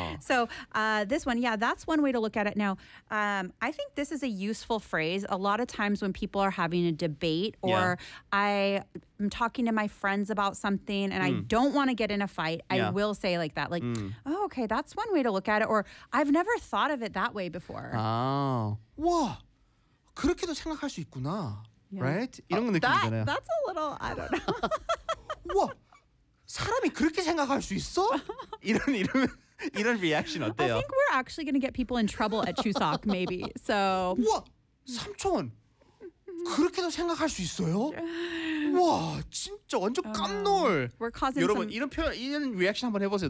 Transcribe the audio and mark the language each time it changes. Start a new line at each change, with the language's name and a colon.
English: So this one, yeah, that's one way to look at it. Now, I think this is a useful phrase. A lot of times when people are having a debate or I'm talking to my friends about something and I don't want to get in a fight, I will say like that, like, oh, okay, that's one way to look at it. Or I've never thought of it that way before. Oh, wow.
Korean: 그렇게도 생각할 수 있구나.
English: Yeah. Right?
Korean: 이런 느낌이잖아요.
English: That's a little, I don't know.
Korean: 우와, 사람이 그렇게 생각할 수 있어? 이런 리액션 어때요?
English: I think we're actually going to get people in trouble at Chuseok, maybe. So.
Korean: 우와, 삼촌. 그렇게도 생각할 수 있어요? 와 진짜 완전 깜놀.
English: We're causing
Korean: 여러분
English: some...
Korean: 이런 표현, 이런 리액션 한번 해보세요.